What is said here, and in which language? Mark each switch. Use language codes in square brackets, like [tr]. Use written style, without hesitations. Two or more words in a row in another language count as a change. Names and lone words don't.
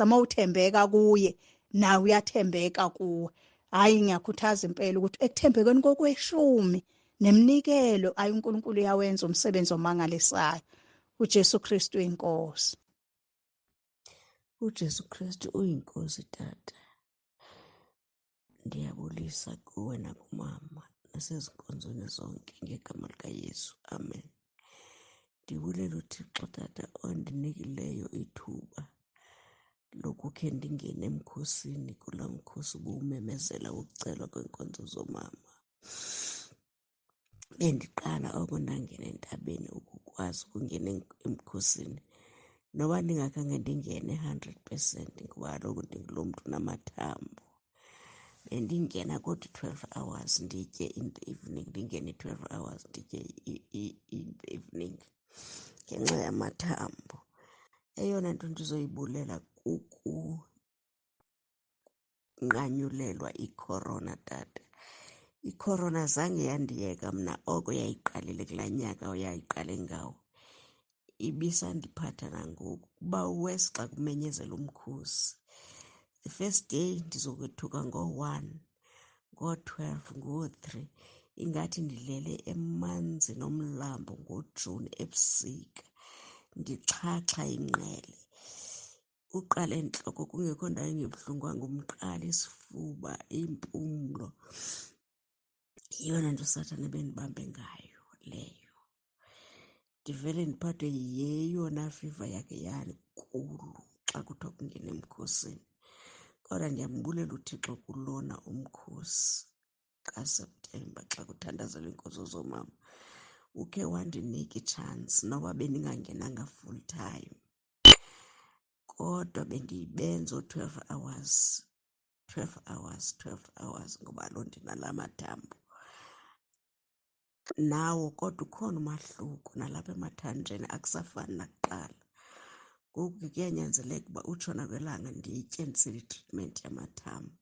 [zu] Mawuthembeka kuye nawe uyathembeka kuwe. Hayi, ngiyakhuthaza impela ukuthi ekuthembekeni kokweshumi neminikelo ayi uNkulunkulu uyawenza umsebenzi omangalisayo. uJesu Kristu inkosi. uJesu Kristu uyinkosi Tata. [xh] Ndiyabulisa kuwe nakumama nasezinkonzweni zonke ngegama likaYesu. Amen. Ndibulela uThixo Tata ondinikileyo ithuba lokukhe ndingene emkhosini, kulaa mkhosi ubuwumemezela wokucelwa kwenkonzo zomama. Bendiqala oko ndangena entabeni ukukwazi ukungena emkhosini, noba ndingakhange ndingene 100%, ngoba kaloku ndingulo mntu unamathambo. Bendingena kodwa 12 hours nditye [en] in the evening, [xh] ndingene 12 hours nditye [en] in the evening [xh] ngenxa yamathambo. Eyona nto ndizoyibulela kukunqanyulelwa icorona Tata. Icorona zange yandiyeka mna, oko yayiqalile kulaa nyaka yayiqale ngawo. Ibisandiphatha nangoku kuba uwesi xa kumenyezela umkhosi. [en] The first day [xh] ndizokwethuka ngo-1, ngo-12, ngo-3, ingathi ndidlele emanzi nomlambo ngoJuni ebusika, ndixhaxha ingqele. Uqala entloko kungekho ndawo engebuhlungwanga, umqala, isifuba, impumlo. Yiyona nto uSathane bendibambe ngayo leyo. Ndivele ndiphathwe yeyona fiva yakhe yankulu xa kuthiwa kungena emkhosini. Kodwa ndiyambulela uThixo kulona umkhosi kaSeptemba xa kuthandazelwa iinkonzo zoomama. Ukhe wandinika itshansi noba bendingangenanga [en] full time, [xh] kodwa bendibenza oo-12 hours, 12 hours, 12 hours, ngoba loo ndinala mathambo nawo. Kodwa ukhona umahluko nalapha emathanjeni, akusafani nakuqala. Ngoku kuyanyanzeleka uba utshona kwelanga nditye ndisele itritmenti yamathambo.